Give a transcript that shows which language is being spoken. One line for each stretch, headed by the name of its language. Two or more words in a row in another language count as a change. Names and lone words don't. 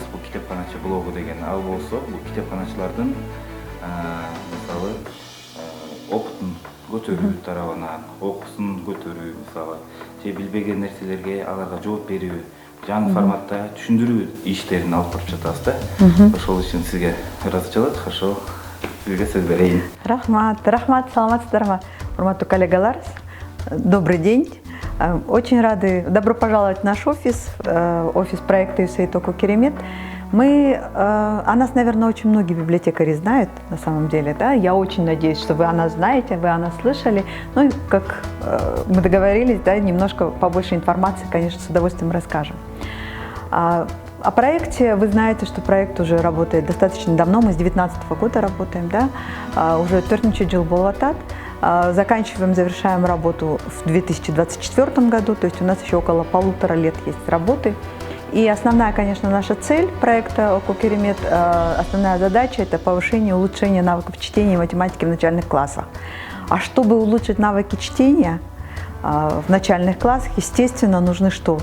Kyrgyz: Бул китепканачы блогу деген. Ал болсо бул китепканачылардын мисалы опытын көтөрүү тарабынан, окуусун көтөрүү, мисалы же билбеген нерселерге аларга жооп берүү, жаңы форматта түшүндүрүү иштерин алып барып жатабыз да. Ошол үчүн сизге ыраазычылык, ошо сизге сөз берейин. Рахмат, саламатсыздарбы, урматтуу коллегалар.
Russian: Добрый день. Очень рады. Добро пожаловать в наш офис, офис проекта USAID Окуу Керемет. О нас, наверное, очень многие библиотекари знают, на самом деле, да. Я очень надеюсь, что вы о нас знаете, вы о нас слышали. Ну и как мы договорились, да, немножко побольше информации, конечно, с удовольствием расскажем. О проекте вы знаете, что проект уже работает достаточно давно, мы с 2019 года работаем, да, уже
Kyrgyz: 4 жыл болуп атат.
Russian: Заканчиваем, завершаем работу в 2024 году, то есть у нас еще около 1,5 лет есть работы. И основная, конечно, наша цель проекта Окуу Керемет, основная задача – это повышение, улучшение навыков чтения и математики в начальных классах. А чтобы улучшить навыки чтения в начальных классах, естественно, нужны что?